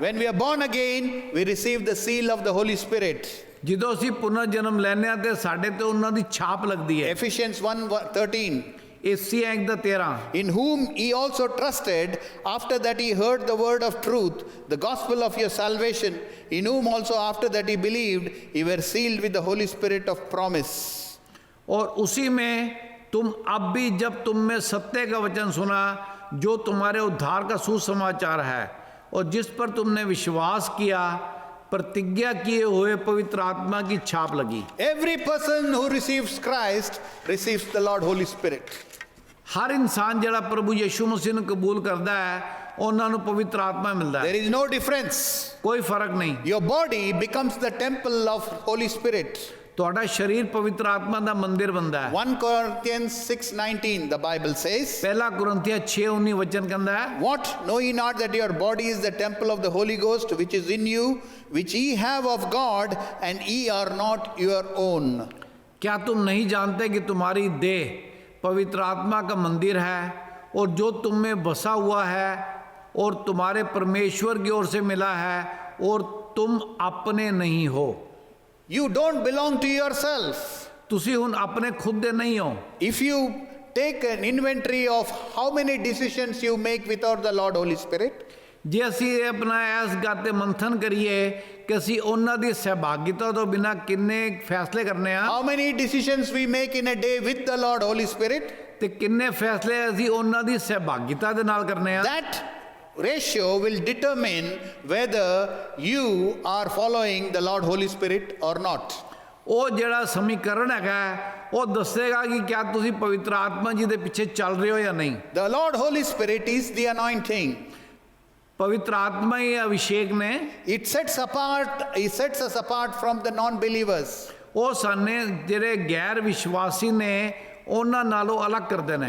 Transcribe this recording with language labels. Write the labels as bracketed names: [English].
[English] When we are born again, we receive the seal of the Holy Spirit. [Punjabi] ਜਦੋਂ ਅਸੀਂ ਪੁਨਰ ਜਨਮ ਲੈਂਦੇ ਹਾਂ ਤੇ ਸਾਡੇ ਤੇ ਉਹਨਾਂ ਦੀ ਛਾਪ ਲੱਗਦੀ ਹੈ [English] Ephesians 1:13. [Punjabi] AC ਐਂਕ ਦਾ 13 [English] In whom ye also trusted, after that ye heard the word of truth, the gospel of your salvation, in whom also after that ye believed, ye were sealed with the Holy Spirit of promise. [Hindi] और उसी में तुम अब भी जब तुम में सत्य का वचन सुना जो तुम्हारे उद्धार का सुसमाचार है और जिस पर तुमने विश्वास किया, प्रतिज्ञा किए हुए पवित्र आत्मा की छाप लगी। [English] Every person who receives Christ receives the Lord Holy Spirit. [Hindi] हर इंसान [Punjabi] ਜਿਹੜਾ ਪ੍ਰਭੂ ਯਿਸੂ ਮਸੀਹ ਨੂੰ ਕਬੂਲ ਕਰਦਾ ਹੈ ਉਹਨਾਂ ਨੂੰ ਪਵਿੱਤਰ ਆਤਮਾ ਮਿਲਦਾ ਹੈ। [English] There is no difference. [Punjabi] ਕੋਈ ਫਰਕ ਨਹੀਂ। [English] Your body becomes the temple of Holy Spirit. [Punjabi] ਤੁਹਾਡਾ ਸਰੀਰ ਪਵਿੱਤਰ ਆਤਮਾ ਦਾ ਮੰਦਿਰ ਬਣਦਾ ਹੈ। [English] 1 Corinthians 6:19 the Bible says, [Punjabi] ਪਹਿਲਾ ਕੁਰਿੰਥੀਆਂ 6:19 ਵਚਨ ਕਹਿੰਦਾ ਹੈ, [English] What, know ye not that your body is the temple of the Holy Ghost which is in you, which ye have of God, and ye are not your own? [Hindi] क्या तुम नहीं जानते कि तुम्हारी देह पवित्र आत्मा का मंदिर है और जो तुम में बसा हुआ है और तुम्हारे परमेश्वर की ओर से मिला है और तुम अपने नहीं हो। [English] You don't belong to yourself. [Punjabi] ਤੁਸੀਂ ਹੁਣ ਆਪਣੇ ਖੁਦ ਦੇ ਨਹੀਂ ਹੋ। [English] If you take an inventory of how many decisions you make without the Lord Holy Spirit, [Punjabi] ਜੇ ਅਸੀਂ ਆਪਣਾ ਇਸ ਗੱਲ ਤੇ ਮੰਥਨ ਕਰੀਏ ਕਿ ਅਸੀਂ ਉਹਨਾਂ ਦੀ ਸਹਿਭਾਗਿਤਾ ਤੋਂ ਬਿਨਾਂ ਕਿੰਨੇ ਫੈਸਲੇ ਕਰਨੇ ਆ [English] how many decisions we make in a day with the Lord Holy Spirit, [Punjabi] ਤੇ ਕਿੰਨੇ ਫੈਸਲੇ ਅਸੀਂ ਉਹਨਾਂ ਦੀ ਸਹਿਭਾਗਿਤਾ ਦੇ ਨਾਲ ਕਰਨੇ ਆ, [English] that ratio will determine whether you are following the Lord Holy Spirit or not. [Punjabi] ਉਹ ਜਿਹੜਾ ਸਮੀਕਰਨ ਹੈਗਾ ਉਹ ਦੱਸੇਗਾ ਕਿ ਕਿਆ ਤੁਸੀਂ ਪਵਿੱਤਰ ਆਤਮਾ ਜੀ ਦੇ ਪਿੱਛੇ ਚੱਲ ਰਹੇ ਹੋ ਜਾਂ ਨਹੀਂ। [English] The Lord Holy Spirit is the anointing. [Punjabi] ਪਵਿੱਤਰ ਆਤਮਾ ਹੀ ਅਭਿਸ਼ੇਕ ਨੇ। [English] He sets us apart from the non-believers. [Punjabi] ਉਹ ਸਾਨੇ ਜਿਹੜੇ ਗੈਰ ਵਿਸ਼ਵਾਸੀ ਨੇ ਉਹਨਾਂ ਨਾਲੋਂ ਅਲੱਗ ਕਰਦੇ ਨੇ।